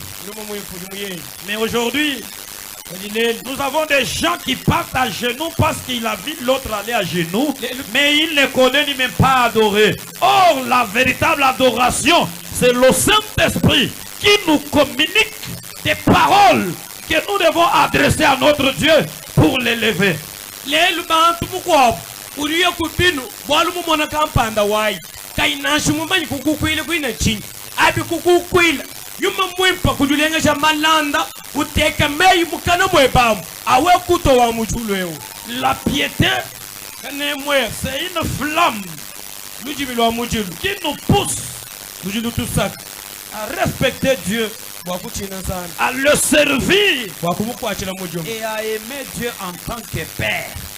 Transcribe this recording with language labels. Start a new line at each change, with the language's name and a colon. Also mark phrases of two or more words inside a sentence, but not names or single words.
French: Mais aujourd'hui, nous avons des gens qui partent à genoux parce qu'il a vu l'autre aller à genoux, mais il ne connaît ni même pas adorer. Or, la véritable adoration, c'est le Saint-Esprit qui nous communique des paroles que nous devons adresser à notre Dieu pour l'élever.
Luba-Katanga: Yuma mwimpa kujulenga malanda uteka mei mukana mwebam awe kuto wa muchulweo.
French: La piété, c'est une flamme qui nous pousse à respecter Dieu, à le servir et à aimer Dieu en tant que Père.